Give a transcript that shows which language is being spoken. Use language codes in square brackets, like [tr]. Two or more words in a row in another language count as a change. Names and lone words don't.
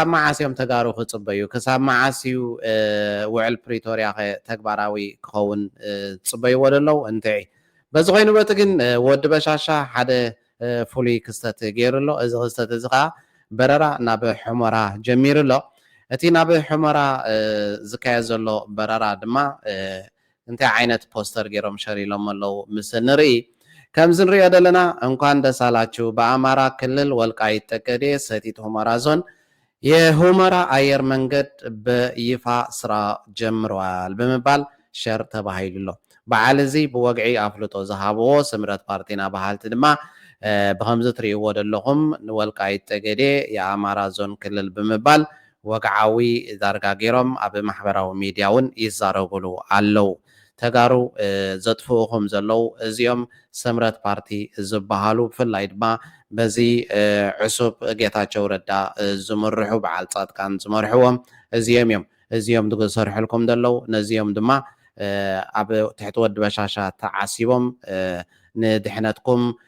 [ti] መዓስ እዮም ተጋሩ ክፅበዩ ክሳብ መዓስ እዩ ውዕል ፕሪቶሪያ ተግባራዊ ክኸውን ዝፅበይዎ ዘለው እንታይ በዚ ኮይኑ በቲ ግን ወዲ በሻሻ ሓደ ፍሉይ ክስተት ገይሩ ኣሎ እዚ ክስተት እዚ ከዓ በረራ ናብ ሑመራ ጀሚሩ ኣሎ እቲ ናብ ሑመራ ዝካየድ ዘሎ በረራ ድማ እንታይ ዓይነት ፖስተር ገይሮም ሸሪሎም ኣለው ምስ ንርኢ ከምዚ ንሪኦ ዘለና [am] እንኳን ደስ አላችሁ በአማራ ክልል ወልቃይት ጠገዴ ሰቲት ሁመራ ዞን የሁመራ አየር መንገድ በይፋ ስራ ጀምረዋል በመባል [ti] ሸር ተባሂሉሎ በዓል እዚ ብወግዒ አፍልጦ ዝሃብዎ ስምረት ፓርቲና ባህልቲ ድማ ብከምዚ ትርእይዎ ዘለኹም [am] ወልቃይት ጠገዴ የአማራ ዞን ክልል በመባል [ti] ወግዓዊ ዳርጋ ገይሮም ኣብ ማሕበራዊ ሚድያ እውን ይዛረብሉ ኣለው ተጋሩ ዘጥፍኡኹም ዘለው እዚኦም ስምረት ፓርቲ ዝበሃሉ ብፍላይ ድማ በዚ ዕሱብ ጌታቸው ረዳ ዝምርሑ በዓል ጻድቃን ዝመርሕዎም እዚኦም ዝሰርሕልኩም ዘለው ነዚኦም ድማ ኣብ ትሕቲ ወዲ በሻሻ ተዓሲቦም ንድሕነትኩም